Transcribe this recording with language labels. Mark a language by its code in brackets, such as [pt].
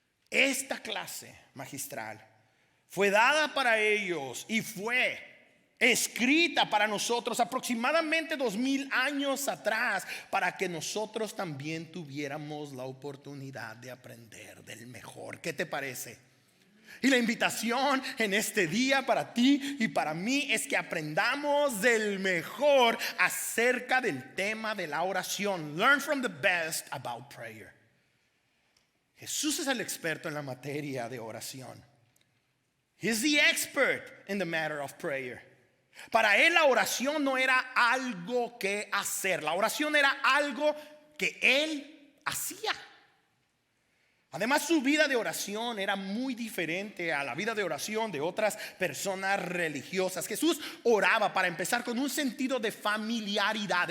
[es] Esta clase magistral fue dada para ellos y fue escrita para nosotros aproximadamente 2000 años atrás, para que nosotros también tuviéramos la oportunidad de aprender del mejor. ¿Qué te parece? Y la invitación en este día para ti y para mí es que aprendamos del mejor acerca del tema de la oración. [en] Learn from the best about prayer. [es] Jesús es el experto en la materia de oración. [en] He's the expert in the matter of prayer. [es] Para él la oración no era algo que hacer, la oración era algo que él hacía. Además, su vida de oración era muy diferente a la vida de oración de otras personas religiosas. Jesús oraba, para empezar, con un sentido de familiaridad.